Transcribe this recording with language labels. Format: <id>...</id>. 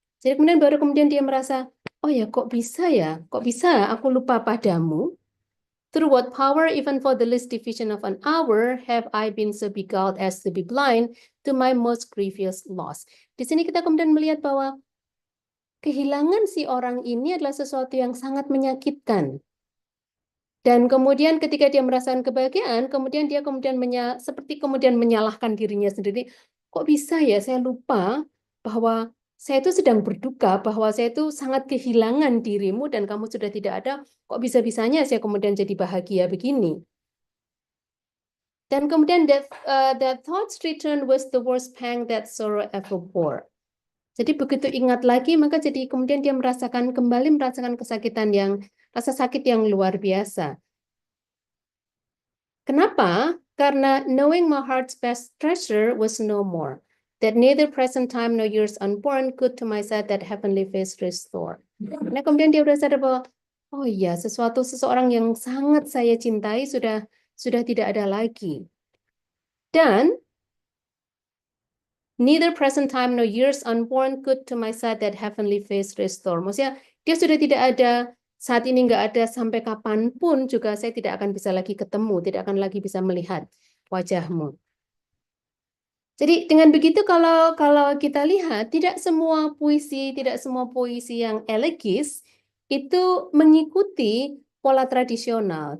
<id>Jadi kemudian dia merasa, oh ya kok bisa aku lupa padamu?</id> <en>Through what power, even for the least division of an hour, have I been so beguiled as to be blind to my most grievous loss.</en> <id>Di sini kita kemudian melihat bahwa kehilangan si orang ini adalah sesuatu yang sangat menyakitkan. Dan kemudian ketika dia merasakan kebahagiaan, kemudian dia seperti kemudian menyalahkan dirinya sendiri. Kok bisa ya saya lupa bahwa saya itu sedang berduka, bahwa saya itu sangat kehilangan dirimu dan kamu sudah tidak ada. Kok bisa-bisanya saya kemudian jadi bahagia begini? Dan kemudian</id> <en>that thoughts return was the worst pang that sorrow ever bore.</en> <id>Jadi begitu ingat lagi, maka jadi kemudian dia kembali merasakan rasa sakit yang luar biasa. Kenapa? Karena</id> <en>knowing my heart's best treasure was no more, that neither present time nor years unborn could to my side that heavenly face restore.</en> <id>Nah, kemudian dia sadar bahwa, oh iya, seseorang yang sangat saya cintai sudah tidak ada lagi. Dan</id> <en>neither present time nor years unborn could to my side that heavenly face restore.</en> <id>Maksudnya dia sudah tidak ada, saat ini nggak ada, sampai kapanpun juga saya tidak akan bisa lagi ketemu, tidak akan lagi bisa melihat wajahmu. Jadi dengan begitu kalau kita lihat, tidak semua puisi yang elegis itu mengikuti pola tradisional.</id>